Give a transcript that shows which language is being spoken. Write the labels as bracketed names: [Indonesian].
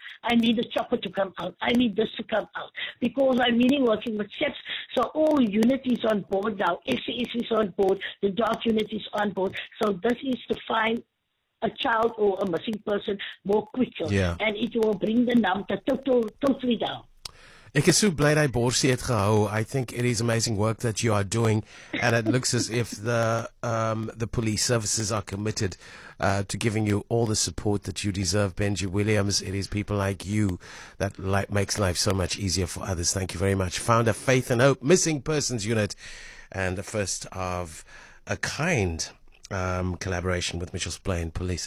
[English] I need a chopper to come out. I need this to come out. Because I'm really working with SAPS. So all unit is on board now. SAS is on board. The dog unit is on board. So this is to find a child or a missing person more quicker. Yeah. And it will bring the number totally down. [Afrikaans] Ek is so blij dat Borsie het gehou. [English] I think it is amazing work that you are doing. And it looks as if the police services are committed to giving you all the support that you deserve. Benji Williams, it is people like you that makes life so much easier for others. Thank you very much. Founder Faith and Hope Missing Persons Unit and the first of a kind collaboration with Mitchell's Plain Police.